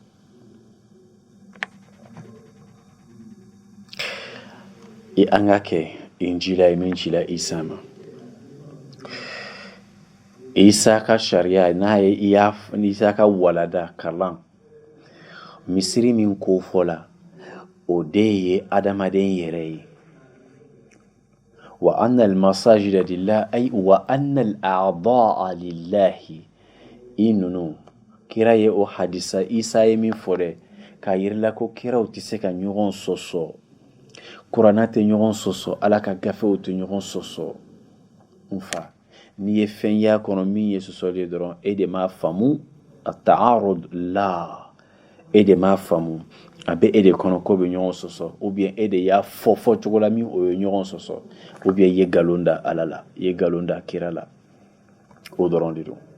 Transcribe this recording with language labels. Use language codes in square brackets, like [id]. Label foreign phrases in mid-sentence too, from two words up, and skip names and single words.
[bm] an ka kɛ injila ye min cila isa ma isa ka sariya n'a ye isa ka walada kalan misiri min ko fɔla o de ye adamaden yɛrɛ ye [ar] وأن المساجد لله أي وأن الأعضاء لله. [bm] I ninnu kira ye o hadisa Isa ye min fɔ dɛ k'a yirila ko kiraw tɛ se ka ɲɔgɔn sɔsɔ, kuranna tɛ ɲɔgɔn sɔsɔ, ala ka gafew tɛ ɲɔgɔn sɔsɔ. N fa, n'i ye fɛn y'a kɔnɔ min ye sɔsɔli dɔrɔn e de m'a faamu, at-ta'arud la, e de m'a faamu, a bɛ e de kɔnɔ ko bɛ ɲɔgɔn sɔsɔ, [fr] ou bien [bm] e de y'a fɔ cogo la min o ye ɲɔgɔn sɔsɔ, [fr] ou bien [bm] i ye nkalon da ala la, i ye nkalon da kira la, o dɔrɔn de don.